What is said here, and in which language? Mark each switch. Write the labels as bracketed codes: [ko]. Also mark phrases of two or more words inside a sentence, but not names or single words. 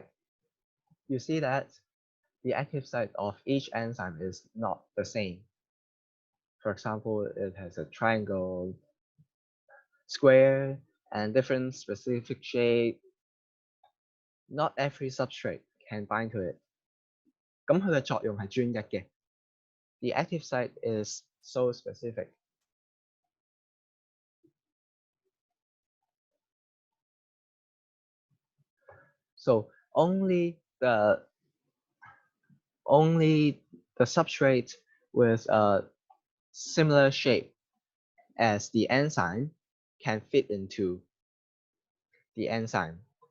[en] You see that the active site of each enzyme is not the same. For example, it has a triangle, square, and different specific shape. Not every substrate can bind to it. [yue] 咁佢嘅作用係專一嘅。 [en] The active site is so specific. So only the substrate with a similar shape as the enzyme can fit into the enzyme.